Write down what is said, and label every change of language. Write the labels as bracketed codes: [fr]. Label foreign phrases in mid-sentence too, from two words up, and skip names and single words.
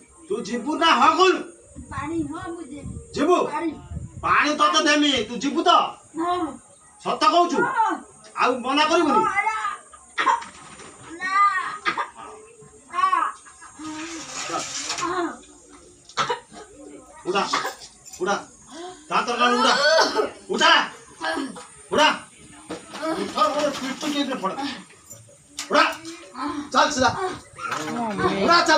[or] ତୁ ଯିବୁ ନା ହଁ କହୁନୁ ପାଣି ହଁ ମୁଁ ଯିବି ଯିବୁ ପାଣି ପାଣି ତତେ ଦେମି ତୁ ଯିବୁ ତ ହଁ ସତ କହୁଛୁ ଆଉ ମନା କରିବୁନି [hi] उड़ा उड़ा दांत लगा उड़ा उठा उड़ा उठा और पिट्टू के पड़ उड़ा चल सीधा उड़ा चल